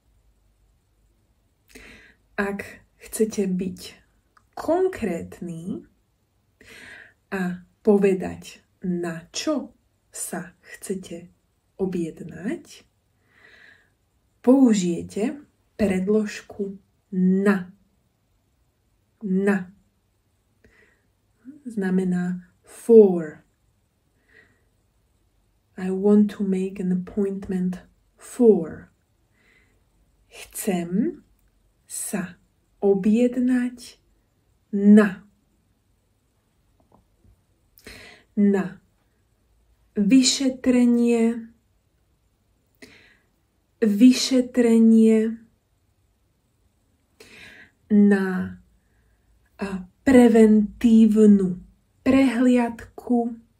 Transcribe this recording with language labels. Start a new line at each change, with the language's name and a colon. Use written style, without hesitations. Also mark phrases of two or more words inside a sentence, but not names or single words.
Slovak: Ak chcete byť konkrétny a povedať, na čo sa chcete objednať, použijete predložku na. Na. Znamená for.
English: I want to make an appointment for.
Slovak: Chcem sa objednať na. Na vyšetrenie, na preventívnu prehliadku,